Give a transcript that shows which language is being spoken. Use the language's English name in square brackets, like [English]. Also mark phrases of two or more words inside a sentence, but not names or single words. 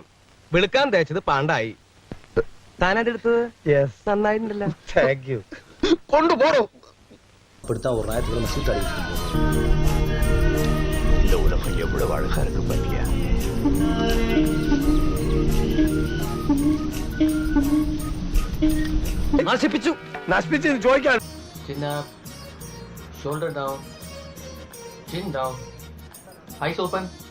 [Malayalam] വെളുക്കാൻ തേച്ചത് പാണ്ടായി. താനായിട്ട് എടുത്തത്? യെസ്, നന്നായിട്ടുണ്ടല്ലോ. [English] thank you. [Malayalam] കൊണ്ടുപോടോ. [Tamil] இப்படித்தான் ஒரு ஞாயிற்றுக்கிழமை சீட் அடிக்கும். இந்த உலகம் எவ்வளவு அழகா இருக்கு பாத்தியா? [Malayalam] നശിപ്പിച്ചു നശിപ്പിച്ചു ചോദിക്കാൻ. [English] Chin up, shoulder down, chin down, eyes open.